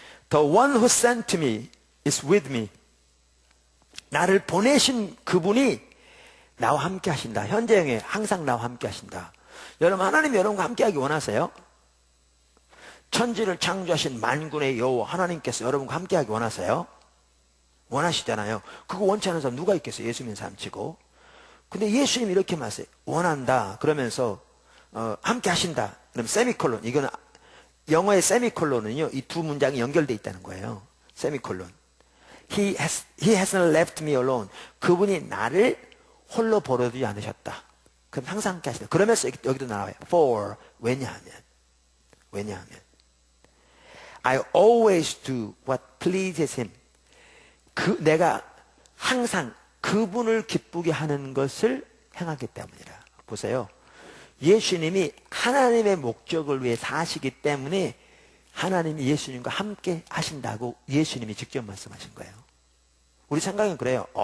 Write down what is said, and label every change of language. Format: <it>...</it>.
<en>The one who sent me is with me.</en> <ko>나를 보내신 그분이 나와 함께 하신다. 현재형에 항상 나와 함께 하신다. 여러분 하나님이 여러분과 함께 하기 원하세요? 천지를 창조하신 만군의 여호와 하나님께서 여러분과 함께 하기 원하세요? 원하시잖아요. 그거 원치 않은 사람 누가 있겠어요? 예수 믿는 사람 치고. 근데 예수님이 이렇게 말씀해요. 원한다. 그러면서 함께 하신다. 그럼 세미콜론. 이거는 영어의 세미콜론은요. 이 두 문장이 연결되어 있다는 거예요.</ko> <en>세미콜론. He hasn't left me alone.</en> <ko>그분이 나를 홀로 버려두지 않으셨다. 그럼 항상 함께 하신다. 그러면서 여기도 나와요.</ko> <en>For.</en> <ko>왜냐하면</ko> <en>I always do what pleases him.</en> <ko>내가 항상 그분을 기쁘게 하는 것을 행하기 때문이라. 보세요. 예수님이 하나님의 목적을 위해 사시기 때문에 하나님이 예수님과 함께 하신다고 예수님이 직접 말씀하신 거예요. 우리 생각은 그래요.</ko>